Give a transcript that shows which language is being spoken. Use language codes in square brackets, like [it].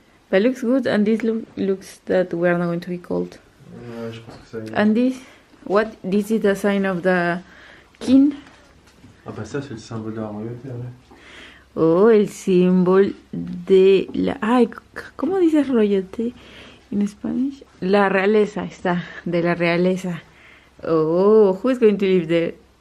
[en] But looks good, and this looks that we are not going to be cold. [fr] Ouais, je pense que ça va. [en] And this, what? This is the sign of the king. [fr] Ah bah ça, c'est le symbole de la royauté, ouais. [es] Oh, el símbolo de la... Ay, ¿cómo dices royauté [en] in Spanish? [es] La realeza está, de la realeza. [en] Oh, who is going to live there?